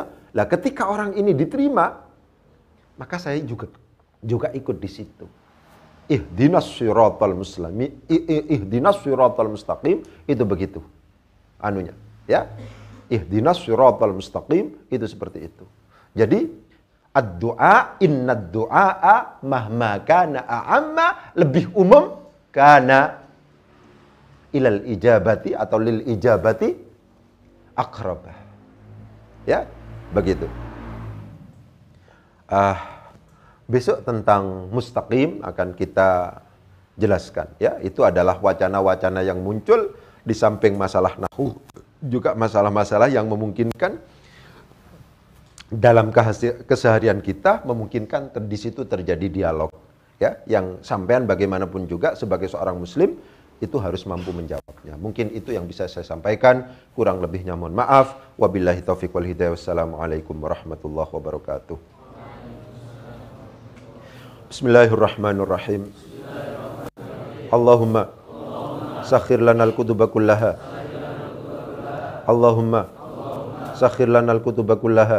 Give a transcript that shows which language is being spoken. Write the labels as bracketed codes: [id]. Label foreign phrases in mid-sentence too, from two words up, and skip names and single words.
[id] Lah ketika orang ini diterima, maka saya juga ikut di situ. [ar] اهدنا الصراط المستقيم, [id] itu begitu anunya. Ya, [ar] اهدنا الصراط المستقيم, [id] itu seperti itu. [ar] Jadi الدعاء إن الدعاء مهما كان أعم, [id] lebih umum [ar] كان إلى الإجابة atau للإجابة أقرب. [id] Ya, begitu. Besok tentang mustaqim akan kita jelaskan. Ya, itu adalah wacana-wacana yang muncul di samping masalah nahwu, juga masalah-masalah yang memungkinkan dalam keseharian kita, memungkinkan di situ terjadi dialog, ya, yang sampean bagaimanapun juga sebagai seorang muslim itu harus mampu menjawabnya. Mungkin itu yang bisa saya sampaikan, kurang lebihnya mohon maaf. [ar] وبالله التوفيق والهداية. والسلام عليكم ورحمة الله وبركاته. بسم الله الرحمن الرحيم. اللهم سخر لنا الكتب كلها. اللهم سخر لنا الكتب كلها.